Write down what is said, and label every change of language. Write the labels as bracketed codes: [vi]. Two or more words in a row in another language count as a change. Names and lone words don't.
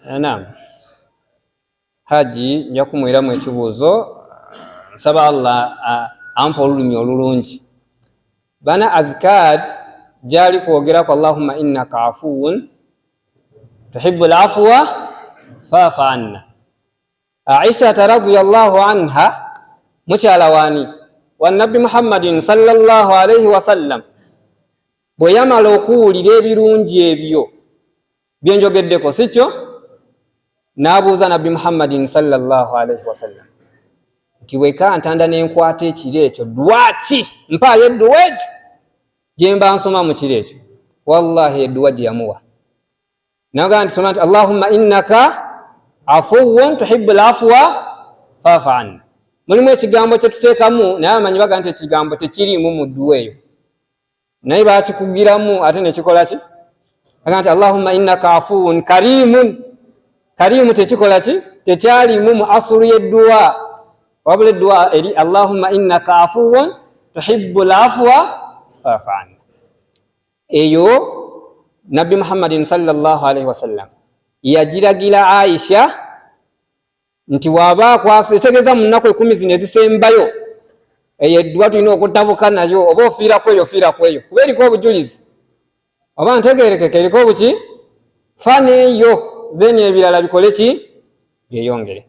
[lg] Naam. Haji nja kumwiramu ekibuuzo nsaba Allah ampa olulimi olulungi. Bana adhkar gyali kwogeraku [ar] اللهم إنك عفو تحب العفو فاعف عنا. [lg] Aisha [ar] رضي الله عنها [lg] mukyala waani wa Nabbi Muhammadin [ar] صلى الله عليه وسلم [lg] bwe yamala okuwulira ebirungi ebyo byenjogeddeko sikyo, n'abuuza Nabbi Muhammadin [ar] صلى الله عليه وسلم [lg] nti weka ntanda n'enkwata ekiro ekyo dwaki mpaayo edduwa egyo gye mba nsoma mu kiro ekyo. Wallahi edduwa gye yamuwa naga nti soma nti [ar] اللهم إنك عفو تحب العفو فاعف عنا. [lg] Mulimu ekigambo kye tuteekamu naye amanyi baga nti ekigambo tekiriimu mu dduwa eyo, naye bakikugiramu ate nekikola ki? Baga nti [ar] اللهم إنك عفو كريم. [lg] Karimu tekikola ki? Tekyalimu mu asulu y'edduwa, wabula edduwa eri [ar] اللهم إنك عفو تحب العفو فاعف عنا. [lg] Eyo Nabbi Muhammadin [ar] صلى الله عليه وسلم [lg] yagiragira Aisha nti waba kwasa etegeza mu nnaku 10 zino ezisembayo eyo edduwa tulina okutabuka nayo, oba ofiirako eyo ofiirako eyo, kuba eriko obujulizi oba ntegeerekeke eriko obuki fana eyo then ebirala bikole ki byeyongere.